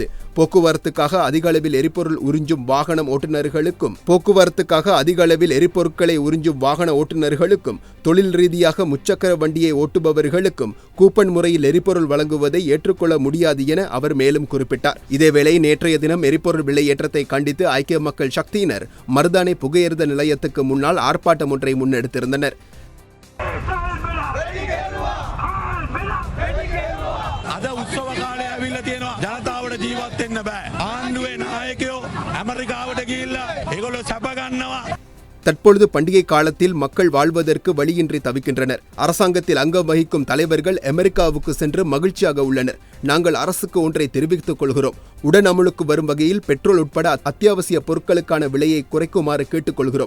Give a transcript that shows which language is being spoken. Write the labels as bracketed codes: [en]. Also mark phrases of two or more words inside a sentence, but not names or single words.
[ta] போக்குவரத்துக்காக அதிக அளவில் எரிபொருள் உறிஞ்சும் வாகன ஓட்டுநர்களுக்கும் தொழில் ரீதியாக முச்சக்கர வண்டியை ஓட்டுபவர்களுக்கும் கூப்பன் முறையில் எரிபொருள் வழங்குவதை ஏற்றுக்கொள்ள முடியாது என அவர் மேலும் குறிப்பிட்டார். இதேவேளை நேற்றைய தினம் எரிபொருள் விலை ஏற்றத்தை கண்டித்து ஐக்கிய மக்கள் சக்தியினர் மருதானை புகையிரத நிலையத்துக்கு முன்னால் ஆர்ப்பாட்டம் ஒன்றை முன்னெடுத்திருந்தனர். [si] අද උත්සව කාලය ඇවිල්ලා තියෙනවා. ජනතාවට ජීවත් වෙන්න බෑ. ආණ්ඩුවේ නායකයෝ ඇමරිකාවට ගිහිල්ලා ඒගොල්ලෝ සැප ගන්නවා. [ta] தற்பொழுது பண்டிகை காலத்தில் மக்கள் வாழ்வதற்கு வழியின்றி தவிக்கின்றனர். அரசாங்கத்தில் அங்கம் வகிக்கும் தலைவர்கள் அமெரிக்காவுக்கு சென்று மகிழ்ச்சியாக உள்ளனர். நாங்கள் அரசுக்கு ஒன்றை தெரிவித்துக் கொள்கிறோம். உடன் அமலுக்கு வரும் வகையில் பெட்ரோல் உட்பட அத்தியாவசிய பொருட்களுக்கான விலையை குறைக்குமாறு கேட்டுக்கொள்கிறோம்.